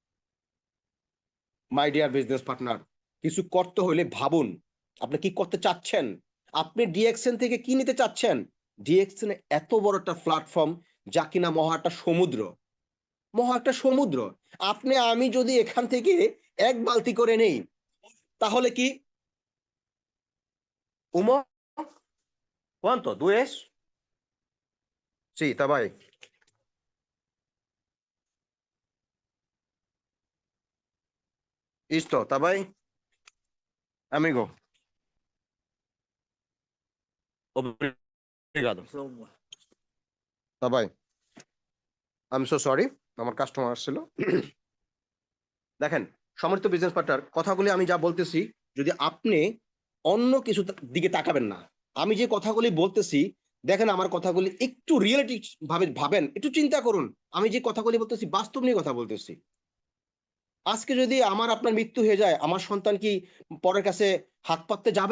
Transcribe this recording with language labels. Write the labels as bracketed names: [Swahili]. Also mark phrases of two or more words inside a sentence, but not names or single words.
[English] My dear business partner, [Bangla] কিছু করতে হলে ভাবুন, আপনি কি করতে চাচ্ছেন, আপনি ডিএক্সএন থেকে কি নিতে চাচ্ছেন। ডিএক্সএন এত বড় একটা প্ল্যাটফর্ম, যা কিনা মহা একটা সমুদ্র, মহা একটা সমুদ্র। আপনি আমি যদি এখান থেকে 1 বালতি করে নেই, তাহলে কি উমর, [Portuguese] Quanto? 2 es? Sì, tá vai. Isto, tá bem? Amigo, obrigado. Tá bem. [English] I'm so sorry. [Bangla] আমার কাস্টমার আসছিল। দেখেন, সম্মানিত [English] business partner, [Bangla] কথাগুলি আমি যা বলতেছি, যদি আপনি অন্য কিছু দিকে তাকাবেন না। আমি যে কথাগুলি বলতেছি, দেখেন আমার কথাগুলি একটু রিয়েলিটি ভাবে ভাবেন, একটু চিন্তা করুন। আমি যে কথাগুলি বলতেছি বাস্তব নিয়ে কথা বলতেছি। আজকে যদি আমার আপনার মৃত্যু হয়ে যায়, আমার সন্তান কি পরের কাছে হাত পাততে যাবে?